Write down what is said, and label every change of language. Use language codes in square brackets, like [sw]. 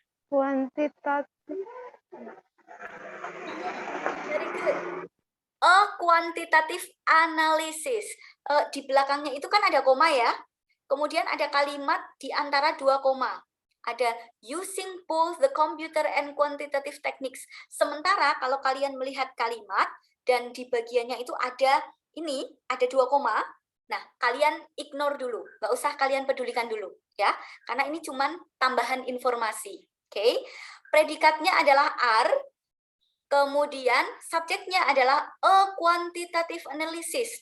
[id] Kuantitatif. [en] Very good. A quantitative analysis. [id] Di belakangnya itu kan ada koma ya. Kemudian ada kalimat di antara 2 koma. [en] Ada using both the computer and quantitative techniques. [id] Sementara kalau kalian melihat kalimat dan di bagiannya itu ada ini, ada 2 koma. Nah, kalian ignore dulu. Nggak usah kalian pedulikan dulu ya. Karena ini cuman tambahan informasi. Oke. Predikatnya adalah are. Kemudian subjeknya adalah [en] a quantitative analysis.